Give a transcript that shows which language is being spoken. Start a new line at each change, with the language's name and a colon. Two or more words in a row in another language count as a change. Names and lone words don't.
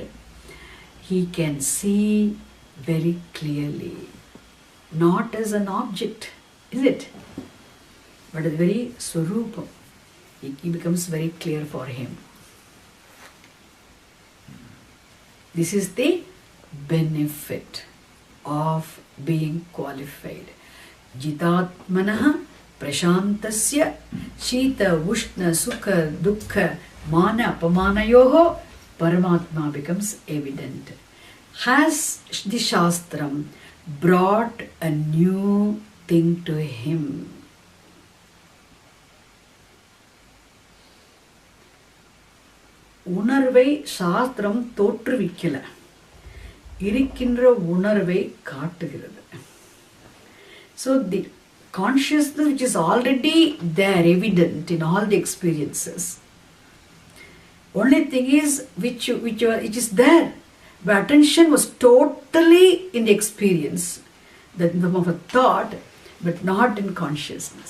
English: He can see very clearly, not as an object, is it? But as very Swarupa. He becomes very clear for him. This is the benefit of being qualified.
Sanskrit: Jitatmanaha prashantasya shita ushna sukha dukkha mana apamanayoho Paramatma
English: becomes evident. Has the Shastram brought a new thing to him?
Tamil: உணர்வை சாஸ்திரம் தோற்றுவிக்கல, இருக்கின்ற உணர்வை காட்டுகிறது.
English: So the consciousness which is already there, evident in all the experiences, only thing is which is there, but attention was totally in the experience, that in the form of a thought, but not in consciousness.